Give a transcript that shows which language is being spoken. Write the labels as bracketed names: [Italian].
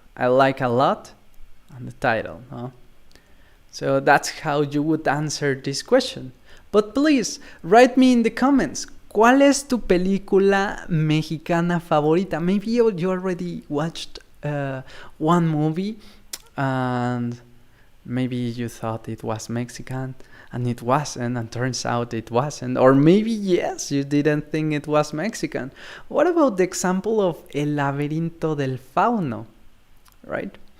[English] I like a lot, and the title. Huh? So that's how you would answer this question. But please, write me in the comments, [Spanish] ¿cuál es tu película mexicana favorita? [English] Maybe you already watched one movie, and maybe you thought it was Mexican, and it wasn't, and turns out it wasn't. Or maybe, yes, you didn't think it was Mexican. What about the example of El Laberinto del Fauno, right?